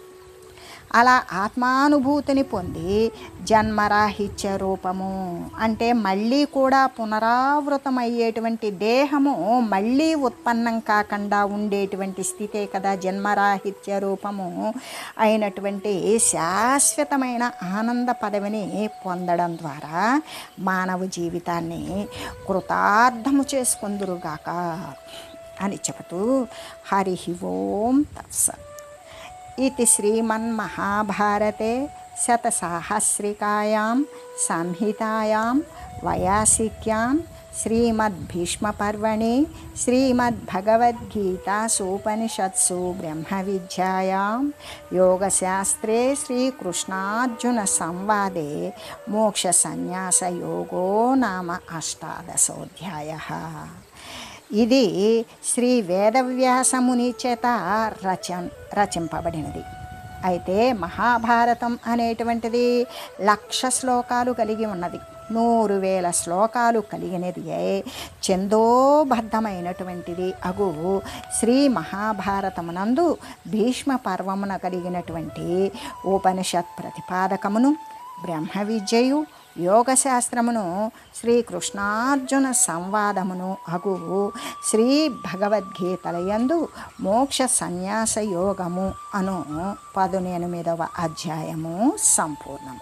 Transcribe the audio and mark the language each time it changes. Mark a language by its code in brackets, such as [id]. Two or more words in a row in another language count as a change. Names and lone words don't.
[te] అలా ఆత్మానుభూతిని పొంది జన్మరాహిత్య రూపము అంటే మళ్ళీ కూడా పునరావృతమయ్యేటువంటి దేహము మళ్ళీ ఉత్పన్నం కాకుండా ఉండేటువంటి స్థితే కదా జన్మరాహిత్య రూపము అయినటువంటి శాశ్వతమైన ఆనంద పదవిని పొందడం ద్వారా మానవ జీవితాన్ని కృతార్థము చేసుకుందురుగాక అని చెబుతూ హరి ఓం తత్సత్. [sa] इति श्रीमन्महाभारते शतसाहस्रिकायां संहितायां वयासिक्यां श्रीमद्भीष्मपर्वणि श्रीमद्भगवद्गीतासूपनिषत्सु ब्रह्मविद्यायां योगशास्त्रे श्रीकृष्णार्जुनसंवादे मोक्षसंन्यासयोगो नाम 18ोऽध्यायः. [te] ఇది శ్రీ వేదవ్యాసముని చేత రచింపబడినది. అయితే మహాభారతం అనేటువంటిది 1,00,000 శ్లోకాలు కలిగి ఉన్నది. 100,000 శ్లోకాలు కలిగినది ఛందోబద్ధమైనటువంటిది అగు శ్రీ మహాభారతమునందు భీష్మ పర్వమున కలిగినటువంటి ఉపనిషత్ ప్రతిపాదకమును, బ్రహ్మ విద్యయు, యోగశాస్త్రమును, శ్రీకృష్ణార్జున సంవాదమును అగు శ్రీ భగవద్గీతలయందు మోక్ష సన్యాస యోగము అను 18వ అధ్యాయము సంపూర్ణము.